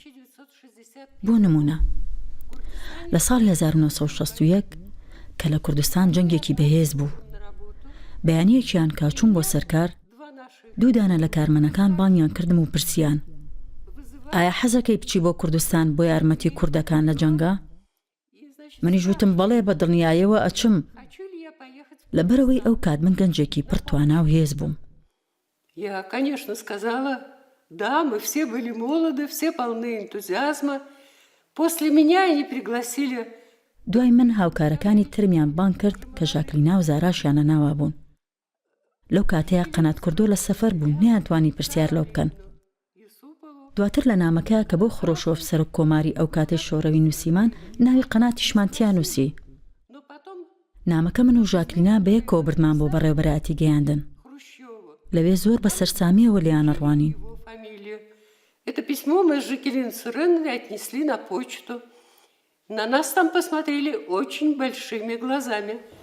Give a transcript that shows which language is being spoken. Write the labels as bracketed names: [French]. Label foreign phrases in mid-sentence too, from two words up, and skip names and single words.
[Central Kurdish] بۆ نمونە لە ساڵی 1961 کە لە کوردستان جەنگێکی بەهێز بوو بەیانیەکیان کاچوون بۆ سەرکار 2 دانە لە کارمەنەکان بانگیان کردم و پرسیان ئایا حەزەکەی بچی بۆ کوردستان بۆ یارمەتی کوردەکان لە جەنگە؟ منیش وتم بەڵێ بە دڵنیاییەوە ئەچم لەبەرەوەی ئەو کات من گەنجێکی پڕ توانا و هێز بووم. [Russian] Я, конечно, сказала, да, мы все были молоды, все полны энтузиазма. После меня они пригласили... [Central Kurdish] دوای من هاوکارەکانی ترمیان بان کرد کە ژاکلینا و زاراشیانە ناوا بوون. لەو کاتەیە قەنات کوردۆ لە سەفەر بوون نەیانتوانی پرسیار لەو بکەن. دواتر لە نامەکە کە بۆ خڕۆشۆف سەرۆک کۆماری ئەو کاتەی شۆڕەوی نووسیمان ناوی قەناتیشمان تیا نووسی. نامەکە من و ژاکلینا بەیەکەوە بردمان بۆ بەڕێوەبەرایەتی گەیاندن. لەوێ زۆر بە سەرسامیەوە لیانە ڕوانین. [Russian] Это письмо мы с Жакелин Суреновой отнесли на почту. На нас там посмотрели очень большими глазами.